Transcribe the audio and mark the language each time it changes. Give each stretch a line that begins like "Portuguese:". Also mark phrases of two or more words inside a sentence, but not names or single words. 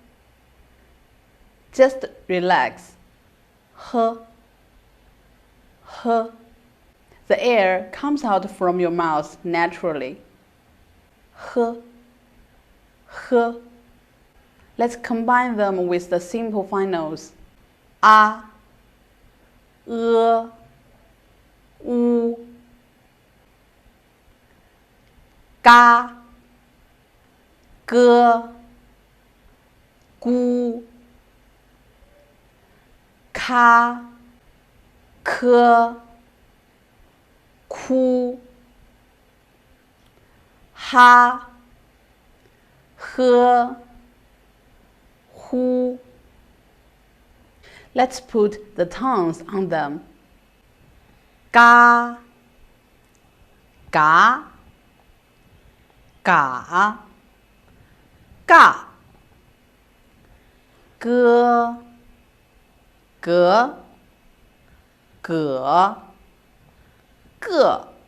English: Just relax. H, h. The air comes out from your mouth naturally. H, h. Let's combine them with the simple finals.
Chinese: A, e, u, ga, ge, gu, ka, ke, ku, ha, he, hu.
English: Let's put the tongues on them.
Chinese: Ga, ga, ga, ga. Ge, ge, ge, ge.